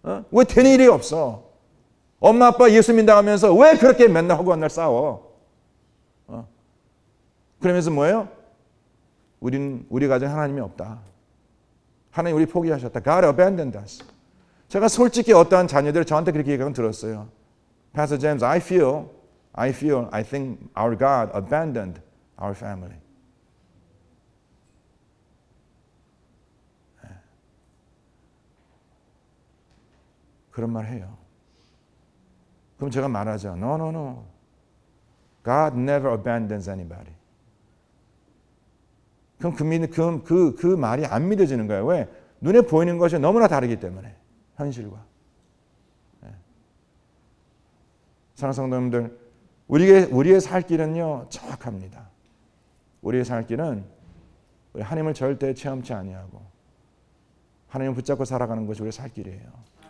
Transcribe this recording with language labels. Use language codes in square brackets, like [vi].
[ko] 왜 되는 일이 없어? 엄마 아빠 예수 믿는다 하면서 왜 그렇게 맨날 허구한 날 싸워? 그러면서 뭐예요? 우리 가정에 하나님이 없다. 하나님 우리 포기하셨다. [en] God abandoned us. [ko] 제가 솔직히 어떠한 자녀들이 저한테 그렇게 얘기하면 들었어요. [en] Pastor James, I think our God abandoned our family. [ko] 그런 말 해요. 그럼 제가 말하죠. [en] No. God never abandons anybody. [ko] 그럼 그 말이 안 믿어지는 거예요. 왜? 눈에 보이는 것이 너무나 다르기 때문에. 현실과. 사랑하는 성도님들, 우리의 살 길은요, 정확합니다. 우리의 살 길은 우리 하나님을 절대 체험치 아니하고 하나님을 붙잡고 살아가는 것이 우리의 살 길이에요.